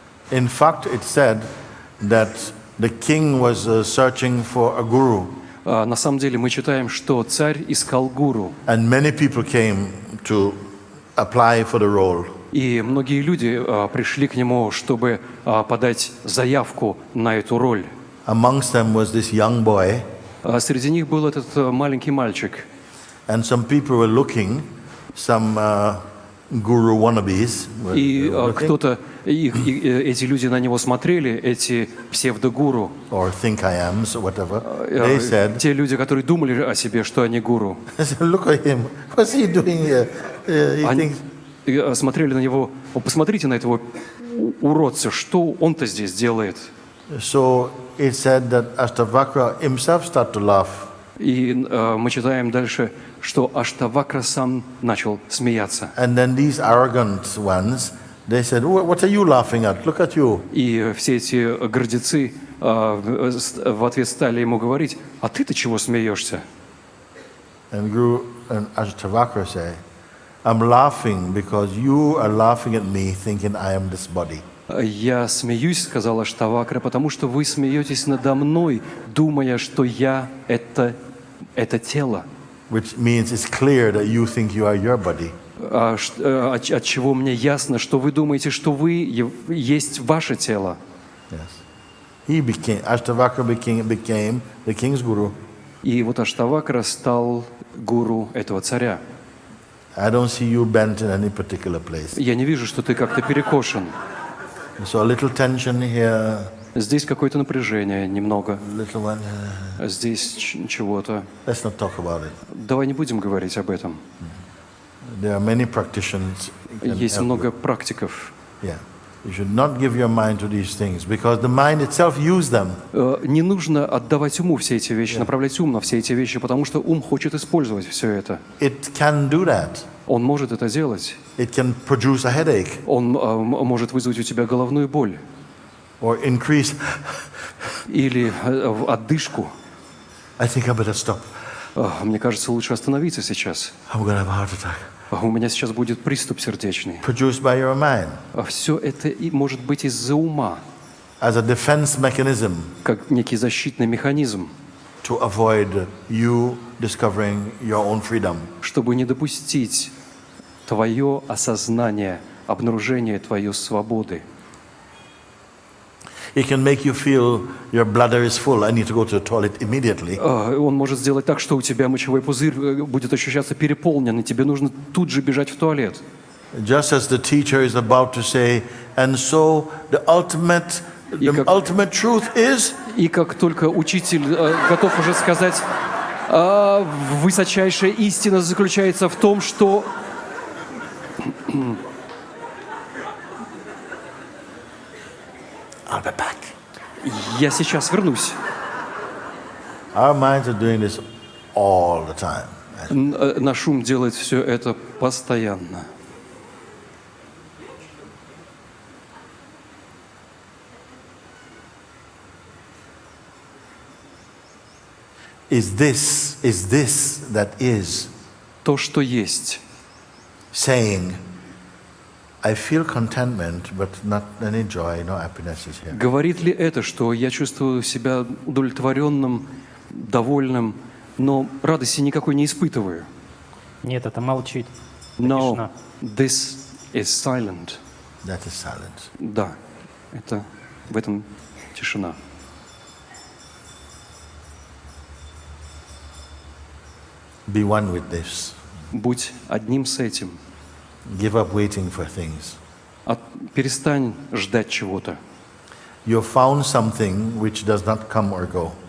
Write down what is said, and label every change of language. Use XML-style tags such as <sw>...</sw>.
<en>In fact, it said that the king was searching for a guru,</en> <ru>На самом деле мы читаем, что царь искал гуру,</ru> <en>and many people came to apply for the role.</en> <ru>и многие люди пришли к нему, чтобы подать заявку на эту роль.</ru> <en>Amongst them was this young boy,</en> <ru>Среди них был этот маленький мальчик,</ru> <en>and some people were looking, some guru wannabes were</en> <ru>и</ru> <en>looking,</en> <ru>эти люди на него смотрели, эти псевдогуру,</ru> <en>or think I am, so whatever. They said,</en> <ru>те люди, которые думали о себе, что они гуру.</ru> <en>look at him, what's he doing here? He</en> <ru>Они</ru> <en>thinks,</en> <ru>смотрели на него, посмотрите на этого уродца, что он-то здесь делает.</ru> <en>so it said that Ashtavakra himself started to laugh.</en> <ru>И мы читаем дальше, что Аштавакра сам начал смеяться.</ru> <en>And then these arrogant ones, they said, what are you laughing at? Look at you.</en> <ru>И все эти гордецы в ответ стали ему говорить, а ты-то чего смеешься?</ru> <en>And Guru and Ashtavakra say, I'm laughing because you are laughing at me thinking I am this body.</en> <ru>Я смеюсь, сказал Аштавакра, потому что вы смеетесь надо мной, думая, что я это тело.</ru> <en>Which means it's clear that you think you are your body.</en> <ru>От чего мне ясно, что вы думаете, что вы есть ваше тело.</ru> <en>Yes. Ashtavakra became the king's guru.</en> <ru>И вот Аштавакра стал гуру этого царя.</ru> <en>I don't see you bent in any particular place.</en> <ru>Я не вижу, что ты как-то перекошен.</ru> <en>So a little tension here,</en> <ru>Здесь какое-то напряжение немного,</ru> <en>little one.</en> <ru>здесь чего-то.</ru> <en>Let's not talk about it.</en> <ru>Давай не будем говорить об этом.</ru> <en>There are many practitioners. who can</en> <ru>Есть</ru> <en>help</en> <ru>много</ru> <en>you.</en> <ru>практиков.</ru> <en>Yeah. You should not give your mind to these things because the mind itself uses them.</en> <ru>Не нужно отдавать уму все эти вещи, направлять ум на все эти вещи, потому что ум хочет использовать все это.</ru> <en>It can do that.</en> <ru>Он может это делать.</ru> <en>It can produce a headache</en> <ru>Он может вызвать у тебя головную боль</ru> <en>or increase.</en> <ru>или отдышку.</ru> <en>I think I better stop.</en> <ru>Мне кажется, лучше остановиться сейчас.</ru> <en>I'm going to have a heart attack.</en> <ru>У меня сейчас будет приступ сердечный.</ru> <en>Produced by your mind</en> <ru>Все это и может быть из-за ума,</ru> <en>as a defense mechanism</en> <ru>как некий защитный механизм,</ru> <en>to avoid you discovering your own freedom.</en> <ru>чтобы не допустить твое осознание, обнаружение твоей свободы.</ru> <en>It can make you feel your bladder is full. I need to go to the toilet immediately.</en> <ru>Он может сделать так, что у тебя мочевой пузырь будет ощущаться переполнен, и тебе нужно тут же бежать в туалет.</ru> <en>Just as the teacher is about to say, and so the ultimate truth is.</en> <ru>И как только учитель готов уже сказать, высочайшая истина заключается в том, что...</ru> <en>I'll be back.</en> <ru>Я сейчас вернусь.</ru> <en>Our minds are doing this all the time.</en> <ru>Наш ум делает все это постоянно.</ru> <en>Is this that is</en> <ru>То, что есть.</ru> <en>saying, I feel contentment, but not any joy, no happiness is here.</en> <ru>Говорит ли это, что я чувствую себя удовлетворенным, довольным, но радости никакой не испытываю? Нет, это молчит.</ru> <en>No,</en> <ru>Тишина.</ru> <en>this is silent. That is silence.</en> <ru>Да, это в этом тишина.</ru> <en>Be one with this.</en> <ru>Будь одним с этим.</ru> <en>Give up waiting for things.</en> <ru>Перестань ждать чего-то.</ru> <en>You found something which does not come or go.</en>